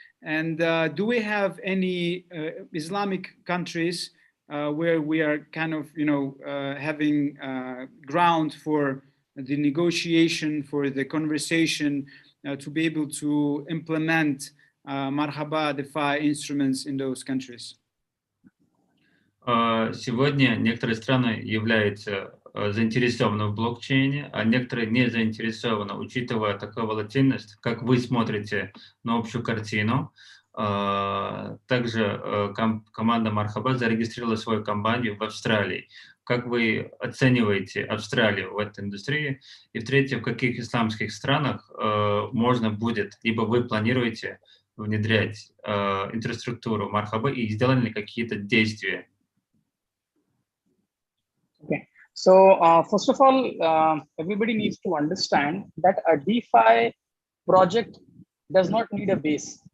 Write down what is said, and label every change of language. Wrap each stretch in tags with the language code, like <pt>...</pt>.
<en>And do we have any Islamic countries where we are kind of, having ground for the negotiation, for the conversation, to be able to implement Marhaba DeFi instruments in those countries?</en> <ru>Сегодня некоторые страны являются заинтересованы в блокчейне, а некоторые не заинтересованы, учитывая такую волатильность. Как вы смотрите на общую картину? Также команда Marhaba зарегистрировала свою компанию в Австралии. Как вы оцениваете Австралию в этой индустрии? И в-третьих, в каких исламских странах можно будет, либо вы планируете внедрять инфраструктуру Marhaba и сделали ли какие-то действия?</ru> <en>Okay. So first of all, everybody needs to understand that a DeFi project does not need a base.</en>